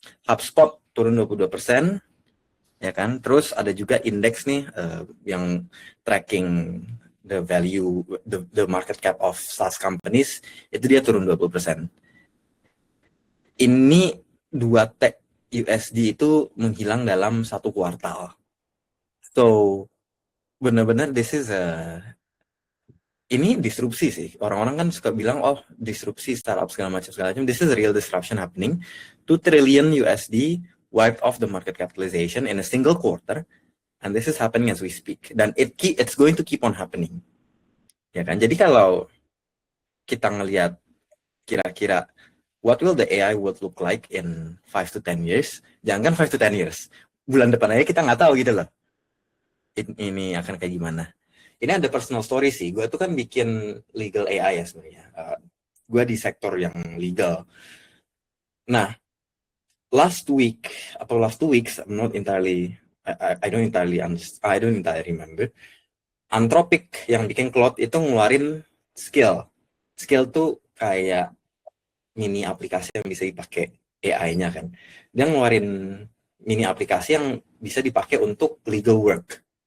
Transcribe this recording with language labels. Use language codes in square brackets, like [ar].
[id] HubSpot turun 22%, ya kan. Terus ada juga indeks nih yang tracking the value, the market cap of SaaS companies, itu dia turun 20%. Ini 2 T USD itu menghilang dalam 1 kuartal. So, benar-benar ini disrupsi sih. Orang-orang kan suka bilang, oh disrupsi startup segala macam. [en] This is a real disruption happening. 2 trillion USD wiped off the market capitalization in a single quarter. And this is happening as we speak. Dan it's going to keep on happening. [id] Ya kan? Jadi kalau kita ngelihat kira-kira [en] what will the AI world look like in 5 to 10 years? [id] Jangan [en] 5 to 10 years. [id] Bulan depan aja kita nggak tahu gitu loh. Ini akan kayak gimana. Ini ada personal story sih. Gue tuh kan bikin legal AI ya sebenarnya. gue di sektor yang legal. [en] Nah, last week atau last 2 weeks, I'm not entirely, I don't entirely remember. [id] Anthropic yang bikin Claude itu ngeluarin skill. Skill tuh kayak mini aplikasi yang bisa dipakai AI-nya kan. Dia ngeluarin mini aplikasi yang bisa dipakai untuk legal work.